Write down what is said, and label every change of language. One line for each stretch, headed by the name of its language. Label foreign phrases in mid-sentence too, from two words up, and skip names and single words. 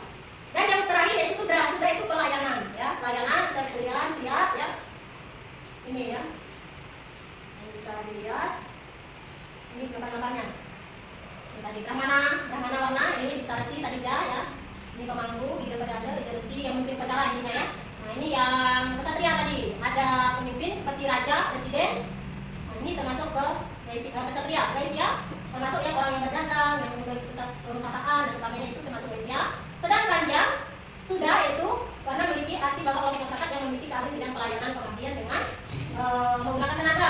Indonesian: Dan yang terakhir yaitu sudra. Sudra itu pelayanan, ya, pelayanan bisa kalian lihat ya. Ini ya. Bisa dilihat ini gambar-gambarnya. Ini tadi Brahmana warna, ini Visarasi tadi ya. Ini pemangku, ide pedada, ide resi yang memimpin upacara intinya ya. Nah ini yang ksatria tadi, ada pemimpin seperti raja, presiden. Nah, ini termasuk ke ksatria. Waisya termasuk yang orang yang berdagang, yang memiliki perusahaan dan sebagainya itu termasuk waisya. Sedangkan yang sudah itu karena memiliki arti bakal kelompok masyarakat yang memiliki keahlian bidang pelayanan pengabdian dengan menggunakan tenaga.